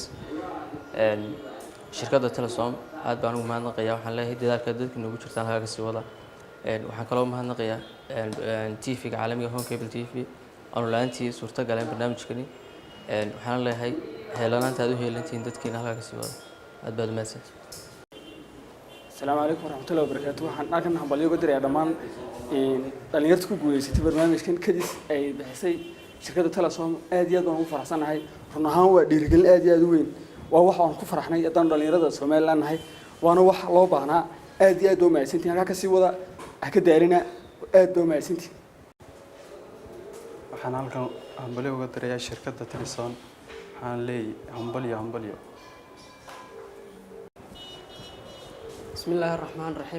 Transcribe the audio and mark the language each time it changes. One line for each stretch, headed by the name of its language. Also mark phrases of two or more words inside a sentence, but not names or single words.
Somali: shirkadda Telesom aad baan ugu mahadnaqayaa. Waxaan leeyahay dadaalka dadka nagu jirtaan halka sii wada. waxaan kaloo mahadnaqayaa TV-ga caalamiga Home Cable TV oo laantii suurta galeen barnaamijkani. waxaan leeyahay heelanaanta aad u heelantiin dadkiina halka sii wada. aad baad mahadsantiin.
Arabic: السلام عليكم ورحمة الله وبركاته.
Somali: waxaan halkan hambalyo uga diray dhamaan dhalinyarada ku guuleysatay barnaamijkan Kadis ay bixisay shirkadda Telesom. aad iyo aad baan ugu faraxsanahay. run ahaan waa dhiirigelin aad iyo aad u weyn. waa wax aan ku faraxnay haddaan dhalinyarada Soomaaliland nahay. waana wax loo baahnaa. aad iyo aad u mahadsantiin. halka sii wada ka daarina aad u mahadsantiin. waxaan halkan hambalyo uga diray shirkadda Telesom. waxaan leeyahay hambalyo.
Arabic: بسم الله الرحمن الرحيم.